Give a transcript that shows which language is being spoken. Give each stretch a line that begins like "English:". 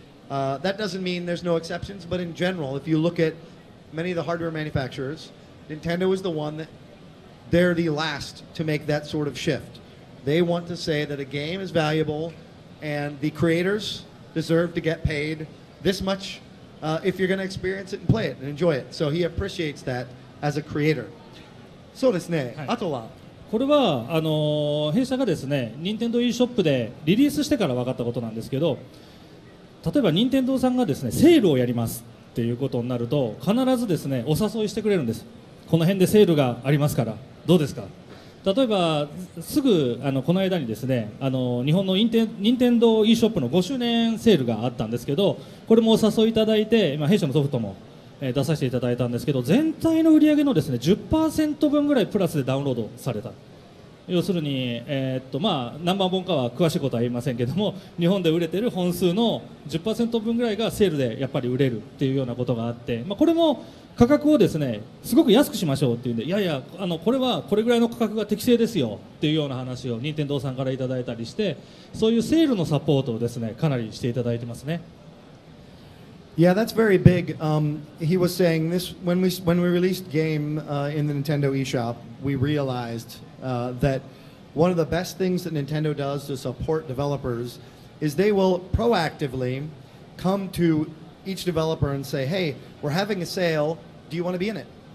English: That doesn't mean there's no exceptions, but in general, if you look at many of the hardware manufacturers, Nintendo is the one that they're the last to make that sort of shift. They want to say that a game is valuable and the creators deserve to get paid this much if you're going to experience it and play it and enjoy it. So he appreciates that as a creator.
Japanese: そうですね。あとはこれは弊社がですね、任天堂 e ショップでリリースしてから分かったことなんですけど、例えば任天堂さんがですね、セールをやりますっていうことになると、必ずですね、お誘いしてくれるんです。この辺でセールがありますからどうですか。例えばすぐこの間にですね、日本の任天堂 e ショップの5周年セールがあったんですけど、これもお誘いいただいて、弊社のソフトも出させていただいたんですけど、全体の売り上げのですね 10% 分ぐらいプラスでダウンロードされた。要するに、何番本かは詳しいことは言いませんけども、日本で売れている本数の 10% 分ぐらいがセールでやっぱり売れるっていうようなことがあって、これも価格をですねすごく安くしましょうっていうんで、いやいやこれはこれぐらいの価格が適正ですよっていうような話を任天堂さんからいただいたりして、そういうセールのサポートをですねかなりしていただいてますね。
English: Yeah, that's very big. He was saying this when we released game in the Nintendo eShop, we realized that one of the best things that Nintendo does to support developers is they will proactively come to each developer and say, hey, we're having a sale, do you want to be in it?